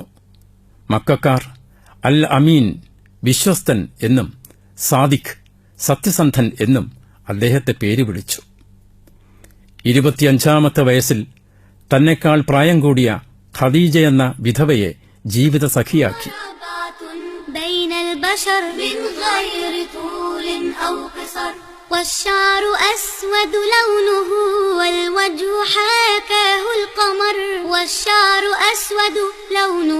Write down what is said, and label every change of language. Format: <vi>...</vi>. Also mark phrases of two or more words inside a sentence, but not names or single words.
<ml>മക്കക്കാർ അൽ അമീൻ വിശ്വസ്തൻ എന്നും സാദിഖ് സത്യസന്ധൻ എന്നും അദ്ദേഹത്തെ പേര് വിളിച്ചു. 25-ാമത്തെ വയസ്സിൽ തന്നെക്കാൾ പ്രായം കൂടിയ ഖദീജ എന്ന വിധവയെ ജീവിത സഖിയാക്കി.</ml> <ar>والشعر أسود لونه والوجه حاكاه القمر والشعر أسود لونه</ar>